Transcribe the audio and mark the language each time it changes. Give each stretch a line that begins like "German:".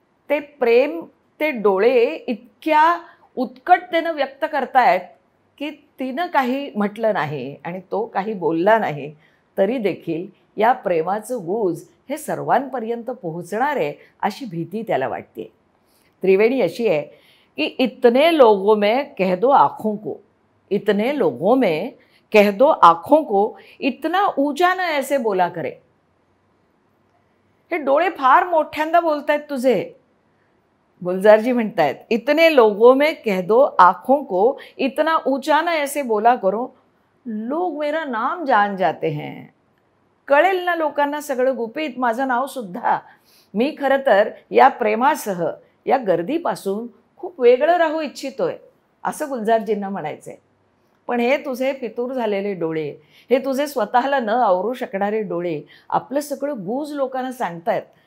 Marathi: ते प्रेम, ते डोळे इतक्या उत्कटतेनं व्यक्त करतायत की तिनं काही म्हटलं नाही आणि तो काही बोलला नाही, तरी देखील या प्रेमाचं गुज हे सर्वांपर्यंत पोहोचणार आहे अशी भीती त्याला वाटते. त्रिवेणी अशी आहे की
Hindi: इतने लोगों में कह दो आँखों को, इतने लोगों में कह दो आँखों को, इतना ऊंचा न ऐसे बोला करे.
Marathi: हे डोळे फार मोठ्यांदा बोलतायत तुझे. गुलजारजी म्हणतायत
Hindi: इतने लोगों में कह दो आँखों को, इतना ऊंचा न ऐसे बोला करो, लोग मेरा नाम जान जाते हैं.
Marathi: कळेल ना लोकांना सगळं गुपित, माझं नाव सुद्धा. मी खरं तर या प्रेमासह या गर्दीपासून खूप वेगळं राहू इच्छितोय असं गुलजारजींना म्हणायचंय. पण हे तुझे फितूर झालेले डोळे, हे तुझे स्वतःला न आवरू शकणारे डोळे आपलं सगळं गुज लोकांना सांगतायत.